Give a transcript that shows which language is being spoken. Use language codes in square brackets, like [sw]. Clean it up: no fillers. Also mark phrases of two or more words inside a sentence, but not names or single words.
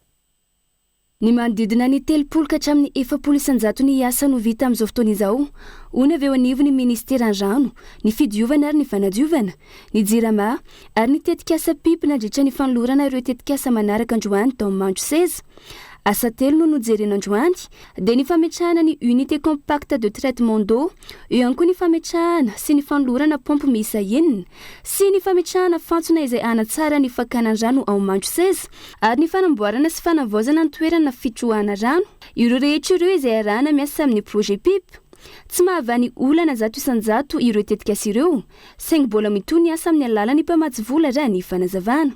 [mg] Ny manodidina ny 30 ka hatramin'ny 70 isan-jato ny asa no vita amin'izao fotoana izao. Ona avy eo anivony ny ministeran rano, ny fidiovana ary ny fanadiovana, ny Jirama ary ny tetikasa pipe nandritra ny fanolorana ireo tetikasa manaraka androany tao Mandriseza. Asa 3 no nojerena androany, dia ny fametrahana ny [fr] unité compacte de traitement d'eau, [mg] eo ihany koa ny fametrahana sy ny fanolorana pompe miisa 9 sy ny fametrahana fantsona izay hanatsara ny fakanan rano ao Mandriseza ary ny fanamboarana sy fanavaozana ny toerana fitrohana rano. Ireo rehetra ireo izay arahana miasa amin'ny projet PIP tsy mahavany olana zato isanjato ireo tetikasa ireo saingy mbola mitony asa amin'ny alalany mpamatsy vola raha ny fanazavana